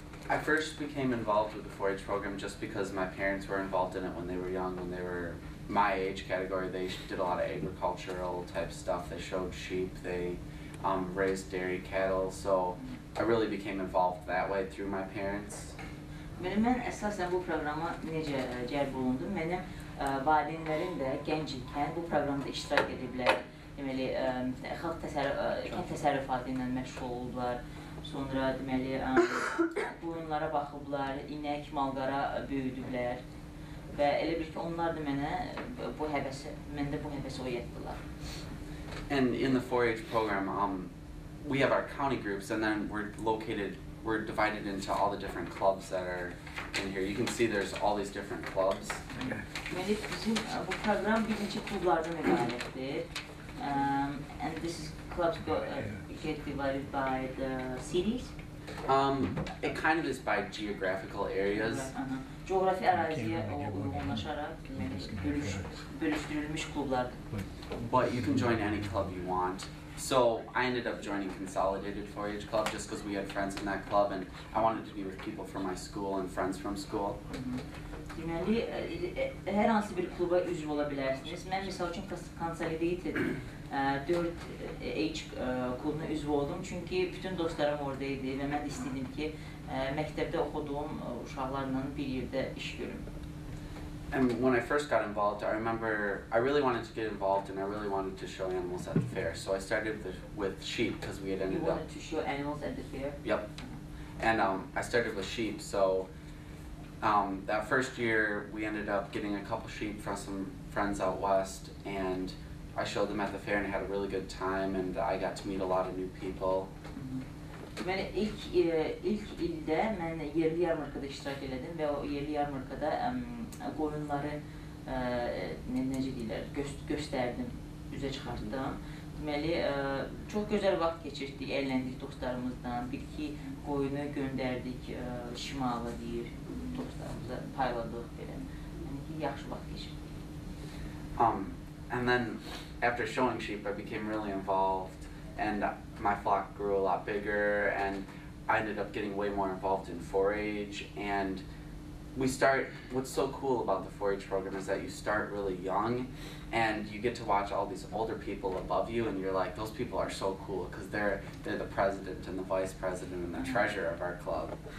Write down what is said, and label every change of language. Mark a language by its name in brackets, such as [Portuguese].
[English] I first became involved with the 4-H program just because my parents were involved in it when they were young, when they were my age category. They did a lot of agricultural type stuff. They showed sheep, they raised dairy cattle, so I really became involved that way through my parents. [Azerbaijani] Mən əsasən bu proqrama necə cəlb olundum? Mənim valideynlərim də gənc ikən bu proqramda iştirak ediblər. Deməli, kənd təsərrüfatı ilə məşğul oldular. Sonra deməli, qoyunlara baxıblar, inək, malqara böyüdüblər. Və elə bil ki, onlar da məndə bu həvəsi oyatdılar. [English] And in the 4-H program, we have our county groups, and then we're divided into all the different clubs that are in here. You can see there's all these different clubs. [Azerbaijani] Deməli, bizim bu proqram bir neçə klublardan ibarətdir. [English] And this is clubs get divided by the cities. It kind of is by geographical areas. [Azerbaijani] Coğrafi əraziyə uyğunlaşaraq bölüşdürülmüş klublardır. [English] But you can join any club you want. So I ended up joining Consolidated 4-H Club just because we had friends in that club, and I wanted to be with people from my school and friends from school. [Azerbaijani] Deməli, hər hansı bir kluba üzv ola bilərsiniz. Mən misal üçün Consolidated 4H klubuna üzv oldum çünki bütün dostlarım oradaydı və mən istəyirdim ki, məktəbdə oxuduğum uşaqlarla bir yerdə iş görüm. [English] And when I first got involved, I remember I really wanted to get involved and I really wanted to show animals at the fair. So I started with sheep because we had ended up... You wanted to show animals at the fair? Yep. And I started with sheep, so that first year we ended up getting a couple sheep from some friends out west, and I showed them at the fair and I had a really good time, and I got to meet a lot of new people. [Azerbaijani] Deməli, ilk ildə mən yerli yarmarkada iştirak elədim və o yerli yarmarkada qoyunları necə deyirlər, göstərdim, üzə çıxartdım. Deməli, çox gözəl vaxt keçirdik, əyləndik dostlarımızdan, bir-iki qoyunu göndərdik şimala deyir, dostlarımıza payladıq belə. Yəni ki, yaxşı vaxt keçirdik. [English] And then after showing sheep, I became really involved, and my flock grew a lot bigger, and I ended up getting way more involved in 4-H, and what's so cool about the 4-H program is that you start really young, and you get to watch all these older people above you, and you're like, those people are so cool, because they're the president and the vice president and the treasurer of our club.